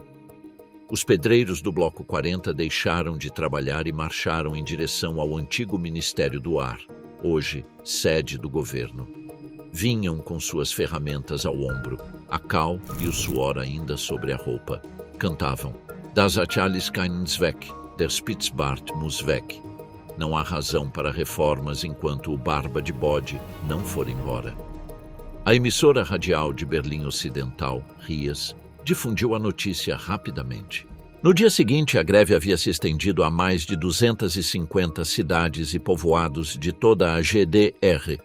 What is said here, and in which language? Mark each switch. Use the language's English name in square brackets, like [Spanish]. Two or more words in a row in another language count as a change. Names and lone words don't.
[Portuguese] Os pedreiros do Bloco 40 deixaram de trabalhar e marcharam em direção ao antigo Ministério do Ar, hoje sede do governo. Vinham com suas ferramentas ao ombro, a cal e o suor ainda sobre a roupa. cantavam [German] Das hat alles keinen Zweck, der Spitzbart muss weg. [Portuguese] Não há razão para reformas enquanto o Barba de Bode não for embora. A emissora radial de Berlim Ocidental, RIAS, difundiu a notícia rapidamente. No dia seguinte, a greve havia se estendido a mais de 250 cidades e povoados de toda a GDR.